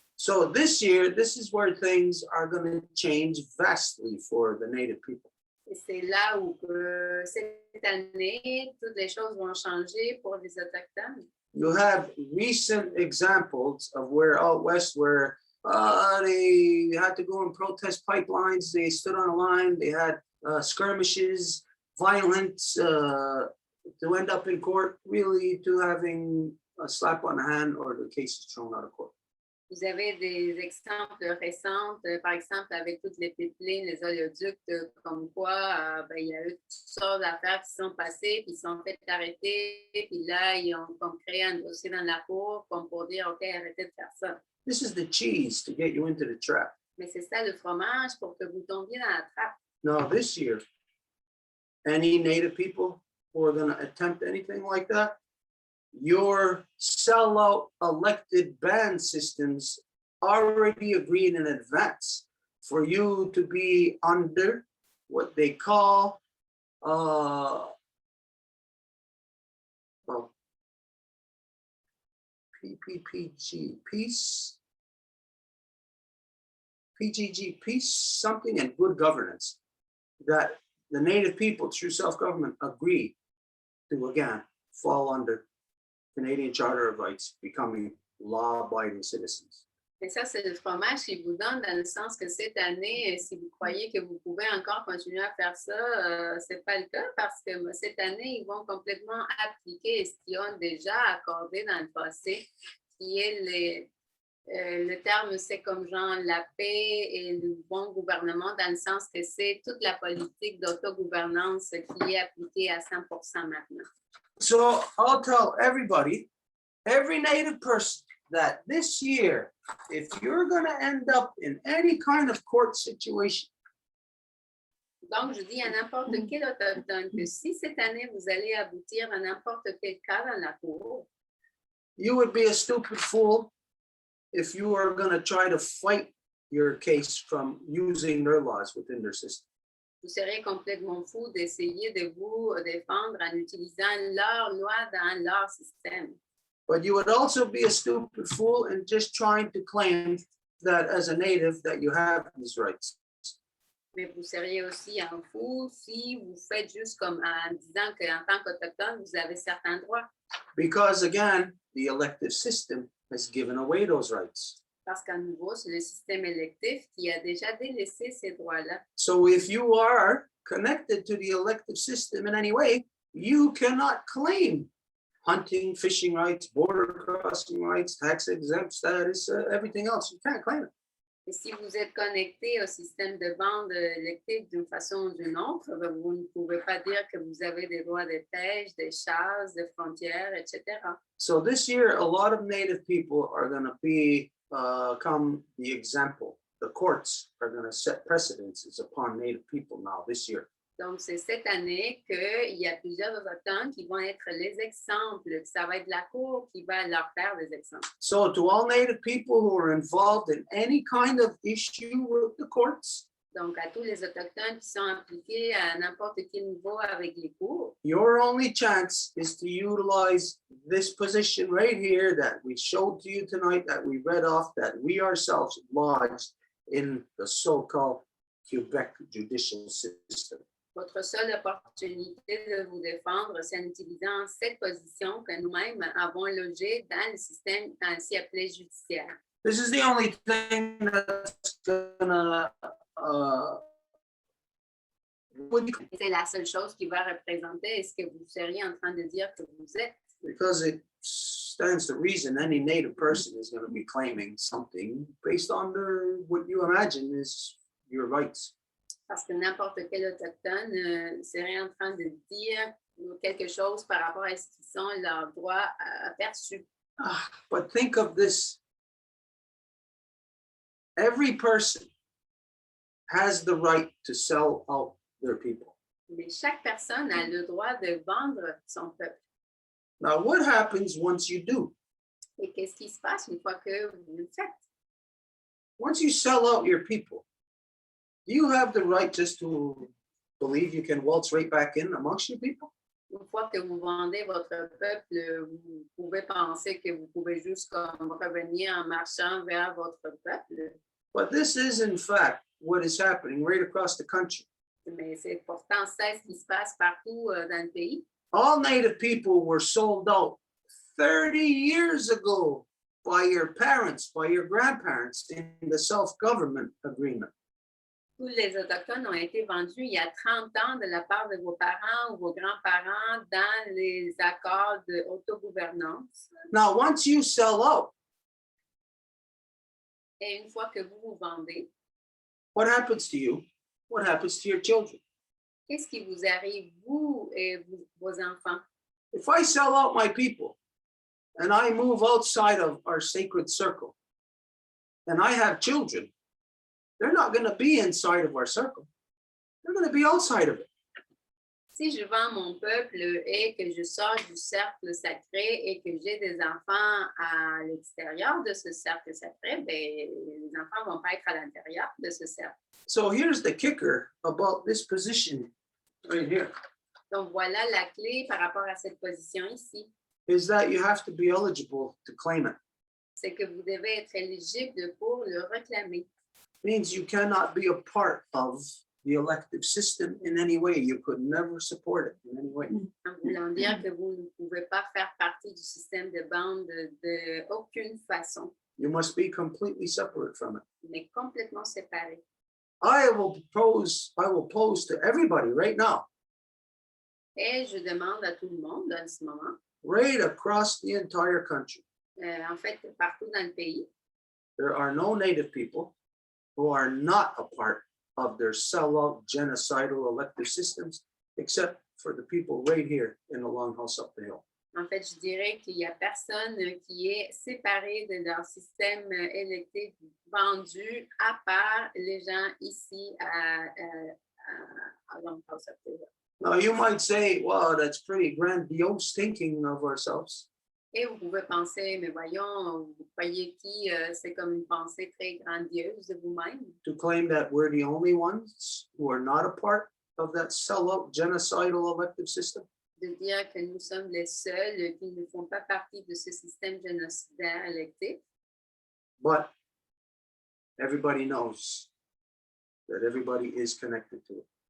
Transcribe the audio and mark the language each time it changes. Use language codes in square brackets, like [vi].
[en] So this year, this is where things are going to change vastly for the native people. [fr] Et c'est là où cette année, toutes les choses vont changer pour les Autochtones. [en] You have recent examples of where out west where they had to go and protest pipelines. They stood on a line. They had skirmishes, violence to end up in court, really to having a slap on the hand or the case is thrown out of court. [fr] Vous avez des exemples récents, par exemple avec toutes les pipelines, les oléoducs, comme quoi ben, il y a eu toutes sortes d'affaires qui sont passées, puis ils sont fait arrêter, puis là, ils ont comme créé un dossier dans la cour comme pour dire, OK, arrêtez de faire ça. [en] This is the cheese to get you into the trap. [fr] Mais c'est ça le fromage pour que vous tombiez dans la trappe. [en] Now, this year, any native people who are going to attempt anything like that, your sellout elected band systems already agreed in advance for you to be under what they call PPPG, peace, PGG, peace, something, and good governance, that the native people through self-government agree to, again, fall under Canadian Charter of Rights, becoming law-abiding citizens. [fr] Et ça, c'est le fromage qu'ils vous donne dans le sens que cette année, si vous croyez que vous pouvez encore continuer à faire ça, c'est pas le cas parce que cette année, ils vont complètement appliquer ce qu'ils ont déjà accordé dans le passé, qui est le terme, c'est comme genre la paix et le bon gouvernement dans le sens que c'est toute la politique d'autogouvernance qui est appliquée à 100% maintenant. [en] So I'll tell everybody, every native person, that this year, if you're going to end up in any kind of court situation, [fr] donc, je dis à n'importe quel autochtone que si cette année, vous allez aboutir à n'importe quel cas dans la cour, [en] you would be a stupid fool if you are going to try to fight your case from using their laws within their system. [fr] vous serez complètement fou d'essayer de vous défendre en utilisant leurs lois dans leur système. [en] But you would also be a stupid fool in just trying to claim that as a native that you have these rights. [fr] Mais vous seriez aussi un fou si vous faites juste comme en disant qu'en tant qu'autochtone, vous avez certains droits. [en] Because again, the elective system has given away those rights. [fr] Parce qu'à nouveau, c'est le système électif qui a déjà délaissé ces droits-là. [en] So if you are connected to the elective system in any way, you cannot claim hunting, fishing rights, border crossing rights, tax exempt status, everything else. You can't claim it. [fr] Et si vous êtes connecté au système de bande élective d'une façon ou d'une autre, vous ne pouvez pas dire que vous avez des droits de pêche, de chasse, de frontières, etc. [en] So this year, a lot of native people are going to become the example. The courts are going to set precedences upon native people now this year. [fr] Donc, c'est cette année qu'il y a plusieurs autochtones qui vont être les exemples. Ça va être la Cour qui va leur faire des exemples. [en] So to all native people who are involved in any kind of issue with the courts, [fr] Donc, à tous les autochtones qui sont impliqués à n'importe quel niveau avec les cours, [en] your only chance is to utilize this position right here that we showed to you tonight, that we read off, that we ourselves lodged in the so-called Quebec judicial system. [fr] votre seule opportunité de vous défendre, c'est en utilisant cette position que nous-mêmes avons logée dans le système ainsi appelé judiciaire. [en] This is the only thing that's going to would you? [fr] C'est la seule chose qui va représenter ce que vous seriez en train de dire que vous êtes. [en] Because it stands to reason any native person is going to be claiming something based on what you imagine is your rights. [fr] Parce que n'importe quel autochtone serait en train de dire quelque chose par rapport à ce qui sont leurs droits aperçus. [en] But think of this. Every person has the right to sell out their people. [fr] Mais chaque personne a le droit de vendre son peuple. [en] Now, what happens once you do? [fr] Et qu'est-ce qui se passe une fois que vous le faites? [en] Once you sell out your people, do you have the right just to believe you can waltz right back in amongst your people? [fr] Une fois que vous vendez votre peuple, vous pouvez penser que vous pouvez juste comme revenir en marchant vers votre peuple. [en] But this is, in fact, what is happening right across the country. [fr] Mais c'est pourtant ça ce qui se passe partout dans le pays. [en] All Native people were sold out 30 years ago by your parents, by your grandparents in the self-government agreement. [fr] Tous les Autochtones ont été vendus il y a 30 ans de la part de vos parents ou vos grands-parents dans les accords d'autogouvernance. [en] Now, once you sell out, [fr] Et une fois que vous vous vendez, [en] what happens to you? What happens to your children? [fr] qu'est-ce qui vous arrive, vous et vos enfants? [en] If I sell out my people and I move outside of our sacred circle and I have children, they're not going to be inside of our circle. They're going to be outside of it. [fr] Si je vends mon peuple et que je sors du cercle sacré et que j'ai des enfants à l'extérieur de ce cercle sacré, ben, les enfants ne vont pas être à l'intérieur de ce cercle. [en] So here's the kicker about this position right here, [fr] Donc voilà la clé par rapport à cette position ici. [en] is that you have to be eligible to claim it. [fr] C'est que vous devez être éligible pour le réclamer. [en] Means you cannot be a part of the elective system in any way. You could never support it in any way. [fr] En voulant dire que vous ne pouvez pas faire partie du système de bande de aucune façon, [en] You must be completely separate from it. [fr] mais complètement séparé. [en] I will pose to everybody right now, [fr] Et je demande à tout le monde en ce moment, [en] right across the entire country, [fr] en fait partout dans le pays, [en] there are no Native people who are not a part of their sellout genocidal elective systems, except for the people right here in the Longhouse up the hill. [fr] en fait, je dirais qu'il n'y a personne qui est séparé de leur système électif vendu, à part les gens ici à Wampum. [en] Now you might say, wow, that's pretty grandiose thinking of ourselves. [fr] Et vous pouvez penser, mais voyons, vous croyez qui c'est comme une pensée très grandiose de vous-même, [en] To claim that we're the only ones who are not a part of that sellout genocidal elective system. [fr] de dire que nous sommes les seuls qui ne font pas partie de ce système génocidaire électif. [en] But everybody knows that everybody is connected to it.